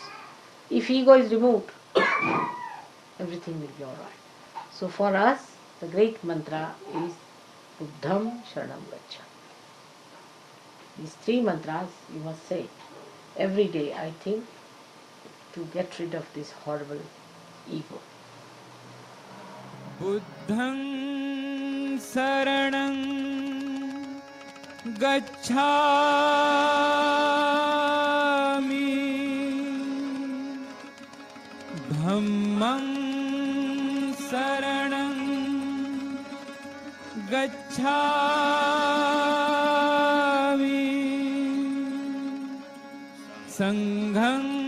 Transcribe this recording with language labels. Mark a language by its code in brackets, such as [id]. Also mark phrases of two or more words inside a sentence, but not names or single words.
[en] If ego is removed, everything will be alright. So for us, the great mantra is [pi] Buddham Sharanam Gacchami. [en] These three mantras you must say every day, I think, to get rid of this horrible ego. [pi] बुद्धं शरणं गच्छामि धम्मं शरणं गच्छामि संघं